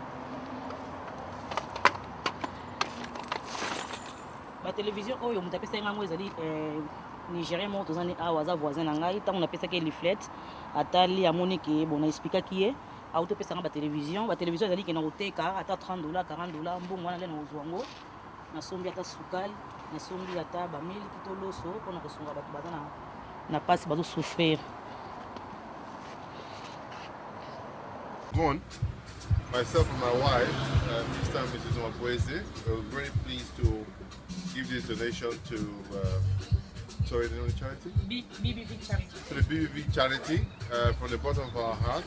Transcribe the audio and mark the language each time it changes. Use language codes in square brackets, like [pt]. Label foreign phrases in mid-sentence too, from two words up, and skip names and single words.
[ln] ba télévision oyo mutu apesa ngai ezali Nigérien moko tozani awa aza voisin na ngai ntango napesaki leaflet atali amoni ke bona expliquaki ye autopesa ngai ba télévision ezali ke na koteka ata $30 $40 mbongo wana nde na kozwa yango nasombi ata sukali nasombi ata bamili kitoloso mpona kosunga bato baza na pasi bazosouffrir. [en] Myself and my wife, Mr. and Mrs. Mwabweze, we were very pleased to give this donation to sorry, the name of the charity? BBV Charity. To the BBV Charity from the bottom of our heart.